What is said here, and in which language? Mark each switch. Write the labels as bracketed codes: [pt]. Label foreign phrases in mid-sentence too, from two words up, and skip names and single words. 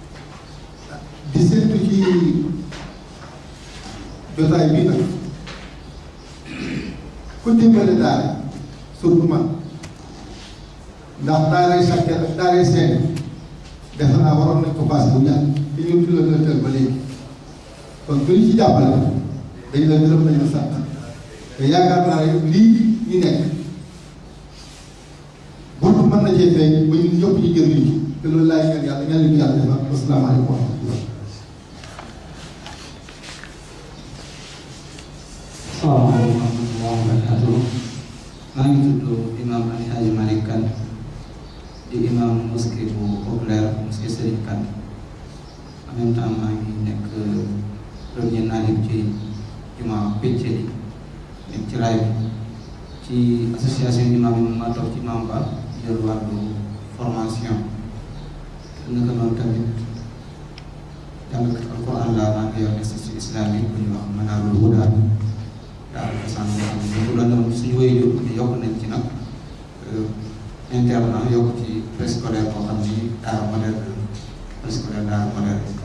[wo] di séntu ci jotaay bi nag ku dimbale daara surtout man ndax daaray Sakkel ak daaray Seen defe naa waroon nañ ko passé bu ñàkk te ñun ci la directeur ba léegi kon bu ñu ci jàppale dañ la gërëm nañ la sant te yaakaar naa ne lii ñu nekk buntu mën na cee feeñ ba ñun ñëpp ñu jëriñu ci te loolu laay ñaan yàlla ñaan leen yàlla defal [ar] السلام عليكم ورحمة الله. السلام عليكم ورحمة الله وبركاته. [wo] Maa ngi tudd Imam Ali Hadji Malick Kane di imam mosquée bu populaire mosquée Serigne Kane [fr] en même temps [wo] maa ngi nekk premier naalib ci juma Péceli nekk ci raay bi ci association imam yi ma toog ci imam ba jël wàllu formation naka noonu tamit jàngkat alquran laa maa ngi yor [fr] institut islamique [wo] bu ñu wax Manarul Huda daal cosaan boo xam ne bu doon suñu wéy yokk nañ ci nag internat yokk ci préscolaire boo xam ni daara moderne préscolaire daara moderne.